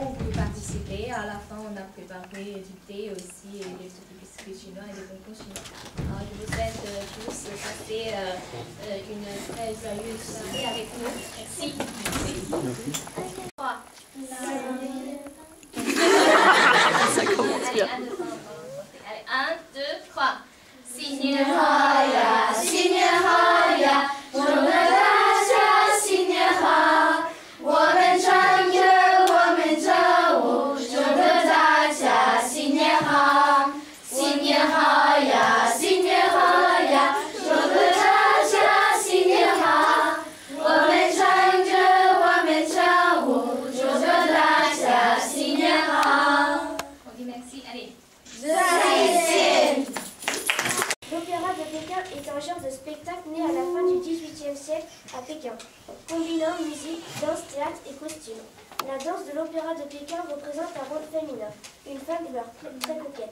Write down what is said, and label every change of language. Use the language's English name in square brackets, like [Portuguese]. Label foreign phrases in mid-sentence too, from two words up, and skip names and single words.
[French] Vous pouvez participer. À la fin, on a préparé du thé aussi et des petits biscuits chinois et des bonbons chinois. Alors, je vous souhaite tous passer une très joyeuse soirée avec nous. Merci. Allez, 1, 2, 3. Allez, 1, 2, 3. [Chinese] 新年好呀，新年好呀，祝大家新年好。我们唱歌，我们跳舞，祝大家新年好。新年好呀，新年好呀，祝大家新年好。我们唱歌，我们跳舞，祝大家新年好。 [French] Ok, merci. Allez. [Chinese] 再见。 [French] L'Opéra de Pékin est un genre de spectacle né à la fin du XVIIIe siècle à Pékin, combinant musique, danse, théâtre et costume. La danse de l'Opéra de Pékin représente un rôle féminin, une femme très coquette.